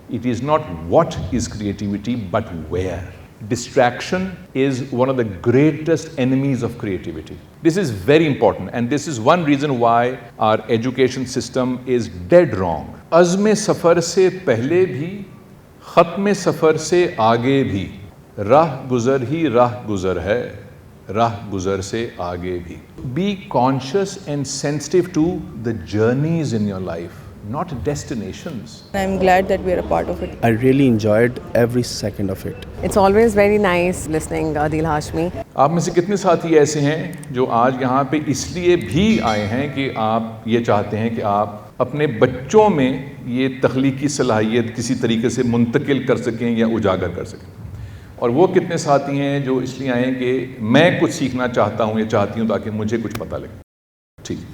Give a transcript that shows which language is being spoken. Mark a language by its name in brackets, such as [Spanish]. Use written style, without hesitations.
[English] It is not what is creativity, but where. Distraction is one of the greatest enemies of creativity. This is very important, and this is one reason why our education system is dead wrong. [Urdu] عزم سفر سے پہلے بھی، ختم سفر سے آگے بھی، راہ گزر ہی راہ گزر ہے، راہ گزر سے آگے بھی. [English] Be conscious and sensitive to the journeys in your life, not destinations. I'm glad that we are a part of it. I really enjoyed every second of it. It's always very nice listening Adil Hashmi. [Urdu] آپ میں سے کتنے ساتھی ایسے ہیں جو آج یہاں پہ اس لیے بھی آئے ہیں کہ آپ یہ چاہتے ہیں کہ آپ اپنے بچوں میں یہ تخلیقی صلاحیت کسی طریقے سے منتقل کر سکیں یا اجاگر کر سکیں؟ اور وہ کتنے ساتھی ہیں جو اس لیے آئے ہیں کہ میں کچھ سیکھنا چاہتا ہوں یا چاہتی ہوں تاکہ مجھے کچھ پتہ لگے؟ ٹھیک.